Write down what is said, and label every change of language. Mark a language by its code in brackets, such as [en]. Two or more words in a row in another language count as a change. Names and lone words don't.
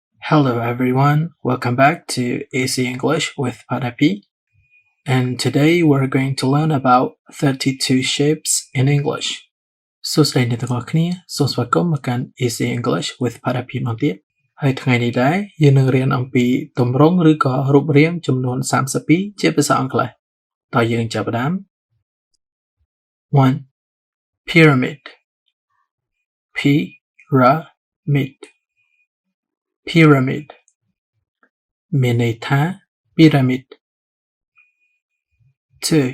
[en] Hello everyone, welcome back to AC English with Padapi. And today we're going to learn about 32 shapes in English. [km] សួស្តីអ្នកទាំងអស់គ្នាសូមស្វាគមន៍មកកាន់ AC English with Padapi ម្ដងទៀតហើយថ្ងៃនេះដែរយើងនឹងរៀនអំពីទម្រង់ឬក៏រូបរាងចំនួន32ជាភាសាអង់គ្លេសតើយើងចាប់ផ្ដើម 1. [en] Pyramid Pyramid Pyramid [km] មានន័យថា [en] Pyramid 2.